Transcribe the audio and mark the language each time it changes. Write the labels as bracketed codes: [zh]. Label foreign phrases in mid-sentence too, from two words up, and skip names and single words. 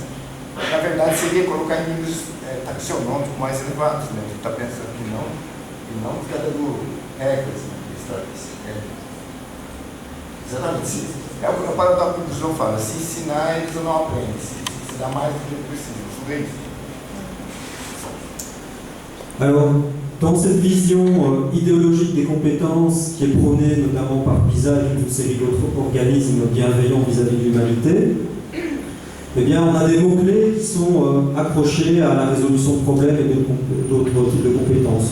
[pt] Na verdade, seria colocar em níveis taxonômicos mais elevados, né? A gente está pensando que não ficar dando regras, né? Exatamente isso. É o paradoxo que o João fala, se ensinar eles não aprendem, se dá mais do que eles precisam. Tudo isso. [fr] Alors, dans cette vision idéologique des compétences qui est prônée notamment par PISA et toute une série d'autres organismes bienveillants vis-à-vis de l'humanité, eh bien, on a des mots-clés qui sont accrochés à la résolution de problèmes et d'autres types de compétences.